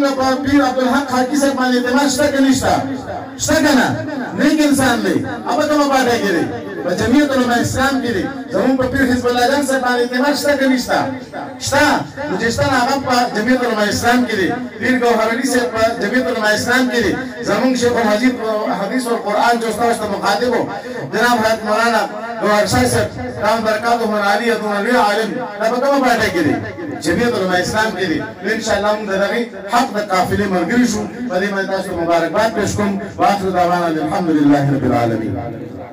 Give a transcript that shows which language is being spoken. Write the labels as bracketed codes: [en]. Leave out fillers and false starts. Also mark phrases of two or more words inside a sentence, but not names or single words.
[ps] په پیر عبدالحق خاکی صاحب باندې اعتماد شته که نشته شته که نه نیک انسان دی په کومه پاټۍ کې دی په جمعیت علماء اسلام کې دی زموږ په پیر حزب الله جان صاحب باندې اعتماد شته که نشته شته نو چې شته هغه په جمعیت علماء اسلام کې دی پیر ګوهر علي صاحب په جمعیت علماء اسلام کې دی زموږ شیخ الحدیث حدیث او قرآن جو ستاسو ته مخاطب و جناب حضرت مولانا ګوهر شاه صاحب [ar] دام برکاته من علی ادون علی عالم [ps] دا په کومه پاټۍ کې دی جمعیت علماء اسلام کې دی انشاءالله موږ د دغې حق د قافلې ملګري شو په دې باندې تاسو مبارکباد پېښ کوم [ar] واخر دعوانا الحمدلله رب العالمین